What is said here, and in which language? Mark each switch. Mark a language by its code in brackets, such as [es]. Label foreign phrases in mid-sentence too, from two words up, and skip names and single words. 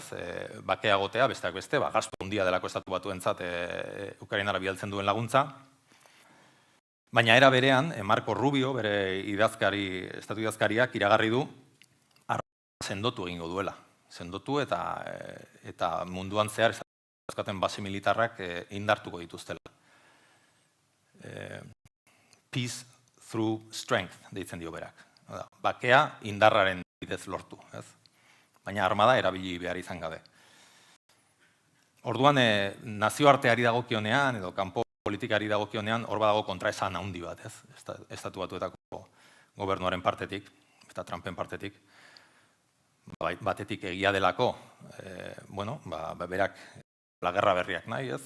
[eu] Bakea gotea, besteak beste, gastu handia delako Estatu Batuentzat Ukrainara bidaltzen duen laguntza. Baina era berean, Marco Rubio, bere estatu idazkariak iragarri du, sendotu egingo duela. Sendotu eta munduan zehar eskaten base militarrak indartuko dituztela. [en] Peace through strength, [eu] deitzen dio berak. Bakea indarraren bidez lortu, ez? Baina armada erabili behar izan gabe. Orduan, nazioarteari dagokionean, edo kanpo politikari dagokionean, hor badago kontraesan handi bat, ez? Estatu Batuetako gobernuaren partetik, eta Trumpen partetik, batetik egia delako, berak lagerra berriak nahi, ez?